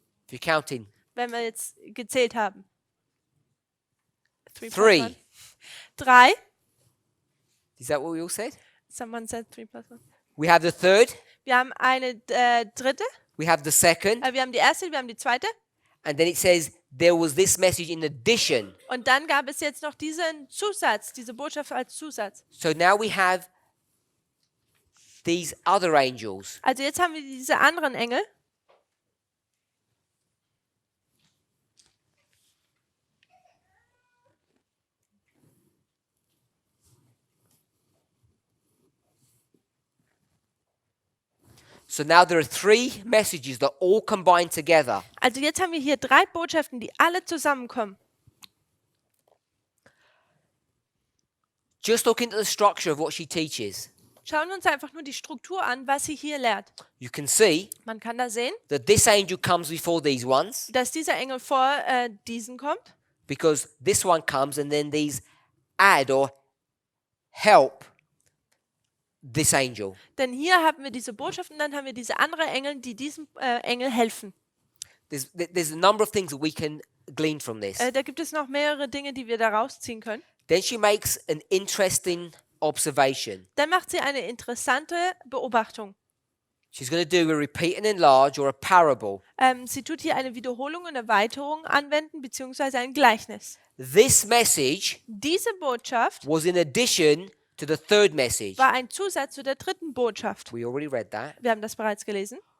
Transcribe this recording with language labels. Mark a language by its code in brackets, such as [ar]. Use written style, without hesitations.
[en] If you're counting. [de] wenn wir jetzt gezählt haben? [en] 3. [de] 3. [en] Is that what we all said? Someone said 3 plus 1. We have the third. [de] Wir haben eine dritte, [en] We have the second. [de] wir haben die erste, wir haben die zweite. [en] And then it says there was this message in addition. [de] Und dann gab es jetzt noch diesen Zusatz, diese Botschaft als Zusatz. [en] So now we have these other angels. [de] Also jetzt haben wir diese anderen Engel. [en] So now there are 3 messages that all combine together. [de] Also jetzt haben wir hier 3 Botschaften, die alle zusammenkommen. [en] Just look into the structure of what she teaches. [de] Schauen wir uns einfach nur die Struktur an, was sie hier lehrt. [en] You can see [de] Man kann da sehen, [en] that this angel comes before these ones [de] dass dieser Engel vor diesen kommt, [en] because this one comes and then these add or help this angel. [de] denn hier haben wir diese Botschaft und dann haben wir diese anderen Engel, die diesem Engel helfen. [en] There's a number of things that we can glean from this. [de] Da gibt es noch mehrere Dinge, die wir da rausziehen können. [en] Then she makes an interesting observation. [de] Dann macht sie eine interessante Beobachtung. [en] She's going to do a repeat and enlarge or a parable. [de] Sie tut hier eine Wiederholung und Erweiterung anwenden, beziehungsweise ein Gleichnis. [en] This message [de] Diese Botschaft [en] was in addition to the third message. [de] war ein Zusatz zu der dritten Botschaft. [en] We already read that. [de] Wir haben das bereits gelesen.